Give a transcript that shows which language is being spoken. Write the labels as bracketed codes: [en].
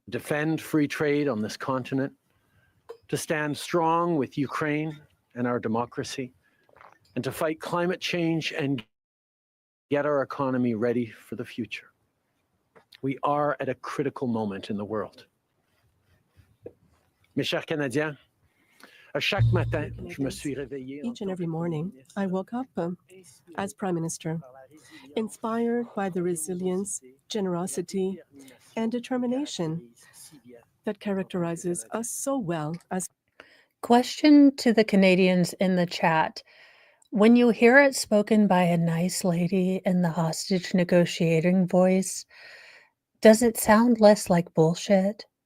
[en] Defend free trade on this continent, to stand strong with Ukraine and our democracy, and to fight climate change and get our economy ready for the future. We are at a critical moment in the world. [fr] Mes chers Canadiens, à chaque matin, je me suis réveillé. [en] Each and every morning, I woke up as Prime Minister, inspired by the resilience, generosity, and determination that characterizes us so well as. Question to the Canadians in the chat. When you hear it spoken by a nice lady in the hostage negotiating voice, does it sound less like bullshit?